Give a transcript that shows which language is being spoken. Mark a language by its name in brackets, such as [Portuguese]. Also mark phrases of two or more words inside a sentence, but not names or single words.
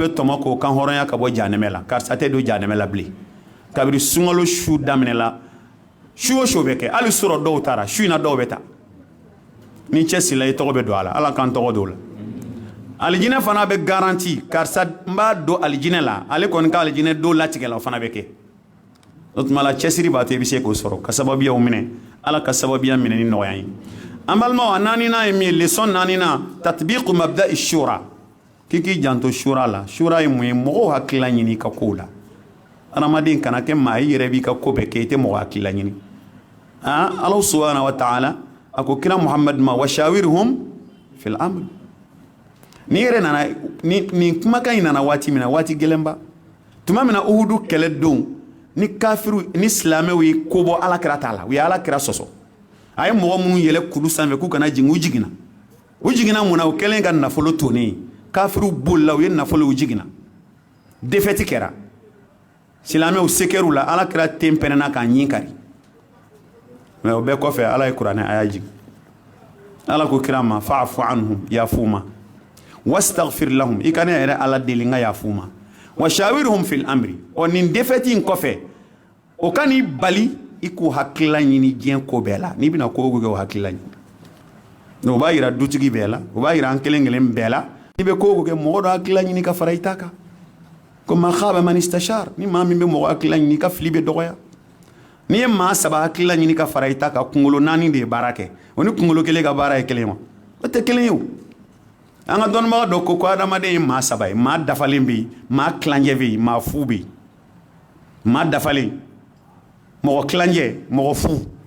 [Bambara] bɛ tɔmɔ k'o kan hɔrɔnya ka bɔ jahanɛmɛ la karisa tɛ don jahanɛmɛ la bilen kabiri sunkalo su daminɛ la su o su bɛ kɛ hali sɔrɔ dɔw taara su in na dɔw bɛ taa ni cɛ sila i tɔgɔ bɛ don a la ala k'an tɔgɔ don o la alijinɛ fana bɛ garanti karisa n b'a don alijinɛ la ale kɔni ka alijinɛ don latigɛ la o fana bɛ kɛ o tuma la cɛsiri b'a to i bɛ se k'o sɔrɔ ka sababuyaw minɛ ala ka sababuya minɛ ni nɔgɔya ye an balimaw a naaninan ye min ye leçon naaninan [Arabic] تطبيق مبدأ الشورى [Bambara] kiki janto shura la shura ye mun ye mɔgɔw hakilila ɲini ka kow la adamaden kana kɛ maa i yɛrɛ b'i ka ko bɛɛ kɛ i tɛ mɔgɔ hakilila ɲini Ala [Arabic] سبحانه وتعالى [Bambara] a ko kira Muhammad ma [Arabic] وشاورهم في الأمر [Bambara] ni yɛrɛ nana ni kumakan in nana waati min na waati gɛlɛnba tuma min na Uhudu kɛlɛ don ni kafiru ni silamɛw ye ko bɔ alakira t'a la u ye alakira sɔsɔ a ye mɔgɔ minnu yɛlɛ kulu sanfɛ k'u kana jigin u jiginna mun na u kɛlen ka nafolo tonnen kafiru bolila u ye nafolo u jiginna defɛti kɛra silamɛw sekɛr'u la alakira ten pɛnɛna k'a ɲin kari mɛ o bɛɛ kɔfɛ ala ye kuranɛ aya jigin ala ko kira ma [Arabic] فاعف عنهم [Bambara] yafu ma [Arabic] واستغفر لهم [Bambara] i kana yɛrɛ ala deli n ka yafu ma [Arabic] وشاورهم في الأمر [Bambara] nin defɛti in kɔfɛ o ka n'i bali i k'u hakilila ɲini diɲɛ ko bɛɛ la n'i bɛna ko o ko kɛ o hakilila ɲini o b'a yira dutigi bɛɛ la o b'a yira an kelen kelen bɛɛ la n'i bɛ ko o ko kɛ mɔgɔ dɔ hakilila ɲini ka fara i ta kan ko [Arabic] ما خاب من استشار [Bambara] ni maa min bɛ mɔgɔ hakilila ɲini ka fili bɛ dɔgɔya n'i ye maa saba hakilila ɲini ka fara i ta kan kunkolo naani de ye baara kɛ o ni kunkolo kelen ka baara ye kelen wa o tɛ kelen ye o an ka dɔnnibaga dɔ ko adamaden ye maa saba ye maa dafalen bɛ yen maa tilancɛ bɛ yen maa fu bɛ yen maa dafalen mɔgɔ tilancɛ mɔgɔ fu